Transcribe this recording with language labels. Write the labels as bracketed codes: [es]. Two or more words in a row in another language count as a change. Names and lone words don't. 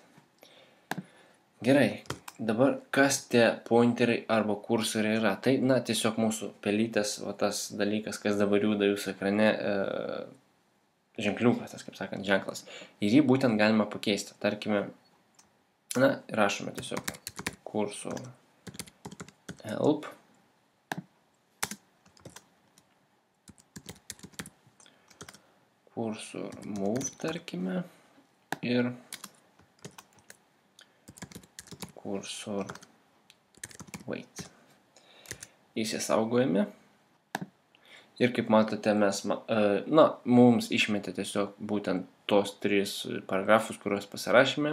[lt] Gerai, dabar kas tie pointeriai arba kursoriai yra? Tai, tiesiog mūsų pelytės, tas dalykas, kas dabar juda jūsų ekrane, ženkliukas, tas, kaip sakant, ženklas. Ir jį būtent galima pakeisti. Tarkime, rašome tiesiog [en] kursor help. Kursor move, [lt] tarkime, ir [en] kursor wait. [lt] Įsisaugojame. Ir kaip matote, mums išmetė tiesiog būtent tos 3 paragrafus, kuriuos pasirašėme.